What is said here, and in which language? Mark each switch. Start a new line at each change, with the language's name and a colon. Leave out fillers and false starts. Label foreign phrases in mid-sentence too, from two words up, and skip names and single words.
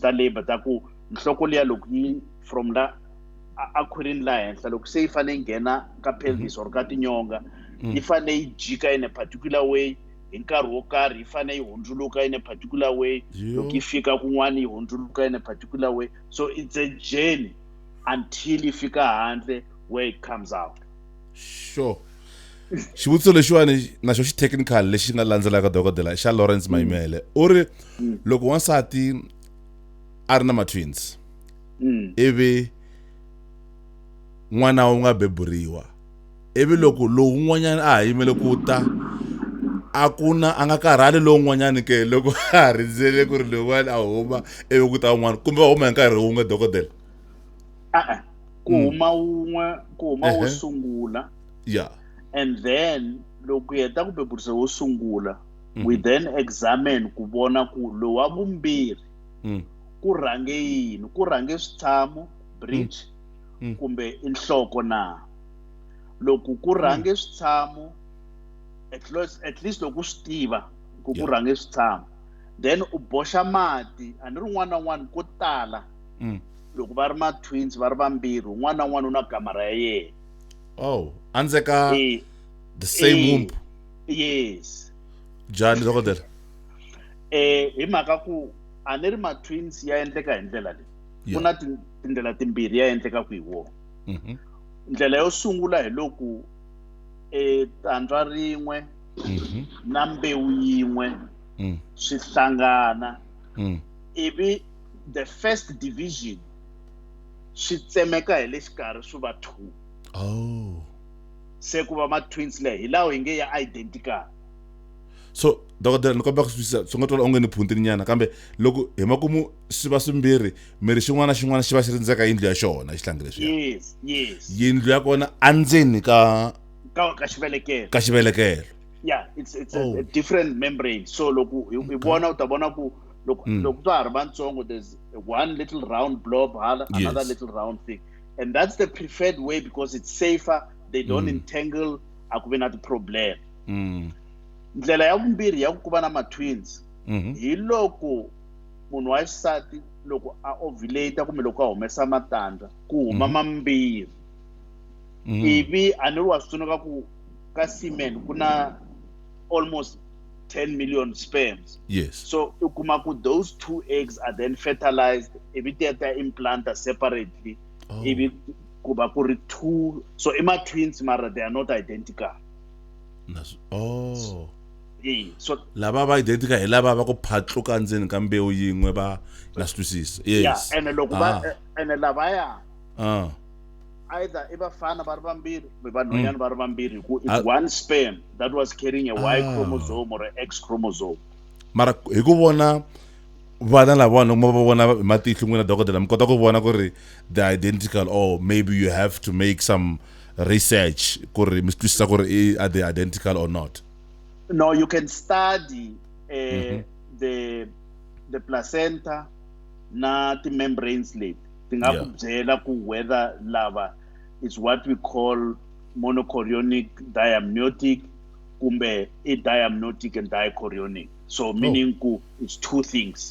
Tsonga: ta labor ta ku nhloko liya loko yi from la a khwirini la henhla loko se yi fanele yi nghena ka pelvis or ka tinyonga yi fanele yi jika
English: in a particular way
Tsonga: hi nkarhi wo karhi yi fanele yi hundzuluka
English: in a particular way
Tsonga: loko yi fika kun'wana yi hundzuluka
English: in a particular way, so it's a journey until
Tsonga: yi fika handle
English: where it comes out. Sure.
Tsonga: xivutiso lexiwani naxo xi technical lexi nga landzelaka dokodela xa Lawrence Mayimele u ri loko wansati a ri na ma-twins ivi n'wana wu nga beburiwa ivi loko lowu n'wanyana a ha yimele ku ta a nga karhali lowu n'wanyani ke loko a ha rindzele ku ri lowuwani a huma ivi ku ta wun'wana kumbe va huma hi nkarhi wun'we dokodela? Ku huma wun'we ku huma wo sungula yeah,
English: and then
Tsonga: loko hi heta ku bebulisa wo sungula
English: we then examine
Tsonga: ku vona ku lowu wa vumbirhi ku rhange yini, ku rhange switshamo breech kumbe i nhloko na. Loko ku rhange switshamo
English: at least
Tsonga: loko swi tiva ku rhange switshamo then u boxa mati a ni ri n'wana na n'wana ko tala loko va ri ma-twins va ri vambirhi un'wana na un'wana u na kamara ya yena. Oh, anze ka
English: the same womb. Yes.
Tsonga: Njhani dokodela? Hi mhaka ku a ni ri ma-twins ya endleka hi ndlela leyi ku na tindlela timbirhi ya endlekaku hi wona. Ndlela yo sungula hi loko tandza rin'we na mbewu yin'we swi hlangana ivi
English: the first division
Tsonga: swi tsemeka hi le xikarhi swi va 2. Se ku va ma-twins leyi hi lawa hi nge ya identical. So dokodela ni kombela ku swisisa swi nga twala onge ni phuntini nyana kambe loko hi makumu swi va swimbirhi miri xin'wana na xin'wana xi va xi rindzeka yindlu ya xona xihlangi leswiya.
English: Yes.
Tsonga: Yindlu ya kona endzeni ka xivelekelo. Ka xivelekelo.
English: Yeah, it's a different membrane.
Tsonga: So loko hi vona u ta vona ku loko to ha ri vantsongo
English: there's one little round blob another little round thing, and that's the preferred way because it's safer, they don't entangle
Tsonga: a ku ve na ti-problem. Ndlela ya vumbirhi ya ku va na ma-twins hi loko munhu wa xisati loko a ovulate kumbe loko a humesa matandza ku huma mambirhi ivi a ni ri wa swi tsundzuka ku ka semen ku na
English: almost 10 million sperms. Yes.
Tsonga: So u kuma ku
English: those 2 eggs are then fertilized
Tsonga: ivi ti ya ta implanta separately ivi ku va ku ri 2, so i ma-twins mara
English: they are not identical.
Tsonga: So lava va identical hi lava va ku phatluka ndzeni ka mbewu yin'we va na swi twisisa.
English: Yes.
Tsonga: Yeah, and loko ene lavaya either i vafana va ri vambirhi kumbe vanhwanyana va ri vambirhi ku
English: it's one sperm that was carrying a Y chromosome or a X chromosome.
Tsonga: Mara hi ku vona vana lavawani loko va vona hi matihlo n'wina dokodela mi kota ku vona ku ri
English: they're identical or maybe you have to make some research
Tsonga: ku ri mi twisisa ku ri
English: are they identical or not? No, you can study the placenta
Tsonga: na ti-membranes leti ti nga ku byela ku
English: whether lava is what we call monochorionic diamniotic kumbe a diamniotic and dichorionic, so meaning ku it's 2 things.